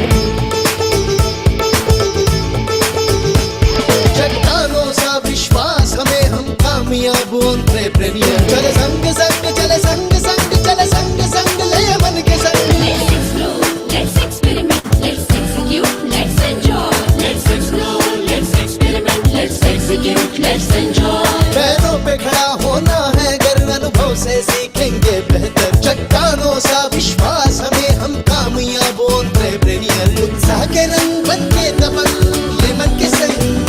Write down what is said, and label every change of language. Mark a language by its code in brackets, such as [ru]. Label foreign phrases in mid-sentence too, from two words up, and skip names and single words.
[hi] चट्टानों सा विश्वास हमें हम कामयाब एंटरप्रेन्योर। चल संग संग चल संग संग चल संग संग ले मन के संग। [en] Let's explore, let's experiment, let's execute, let's enjoy. Let's explore, let's experiment, let's execute, let's enjoy. [hi] पैरों पे खड़ा होना है अगर अनुभव से सीखेंगे बेहतर, चट्टानों सा विश्वास हमें हम कामयाब एंटरप्रेन्योर। उत्साह के रंग बन के दबंग ले मन के संग।